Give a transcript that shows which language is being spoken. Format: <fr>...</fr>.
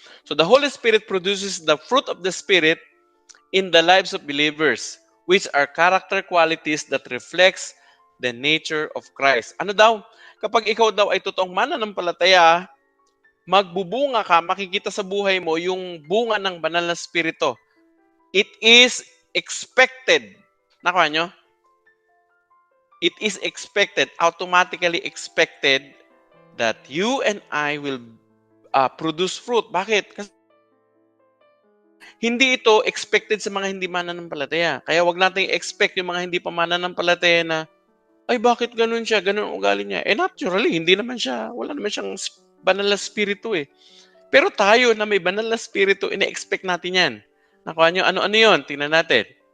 <en>So the Holy Spirit produces the fruit of the Spirit in the lives of believers, which are character qualities that reflects the nature of Christ.</en> <tl>Ano daw? Kapag ikaw daw ay totoong mananampalataya, magbubunga ka, makikita sa buhay mo yung bunga ng banal na spirito.</tl> <en>It is expected.</en> <tl>Nakuha nyo?</tl> <en>It is expected, automatically expected that you and I will produce fruit.</en> <tl>Bakit? Kasi hindi ito expected sa mga hindi mananampalataya. Kaya wag nating expect yung mga hindi pa mananampalataya na, ay bakit ganun siya, ganun ugali niya. Naturally, hindi naman siya, wala naman siyang banal na spirito eh. Pero tayo na may banal na spirito, ina-expect natin yan. Nakuha nyo, ano yun? Tingnan natin.</tl>